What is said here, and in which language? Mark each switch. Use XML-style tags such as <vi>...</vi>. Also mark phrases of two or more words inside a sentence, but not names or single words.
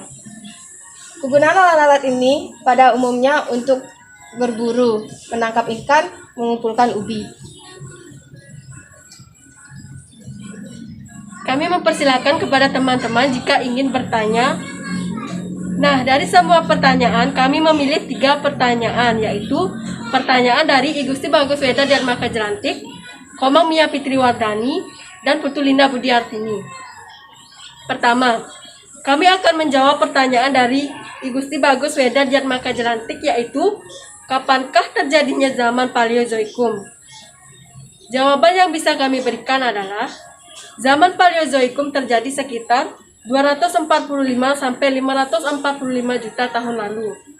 <id>Kegunaan alat-alat ini pada umumnya untuk berburu, menangkap ikan, mengumpulkan ubi. Kami mempersilakan kepada teman-teman jika ingin bertanya. Nah, dari semua pertanyaan, kami memilih 3 pertanyaan, yaitu pertanyaan dari I Gusti Bagus Weda Dharmaka Jelantik, Komang Mia Fitriwardani, dan Putu Linda Budiartini. Pertama, kami akan menjawab pertanyaan dari I Gusti Bagus Weda Dharmaka Jelantik, yaitu kapankah terjadinya zaman Paleozoikum? Jawaban yang bisa kami berikan adalah zaman Paleozoikum terjadi sekitar 245 sampai 545 juta tahun lalu.</id>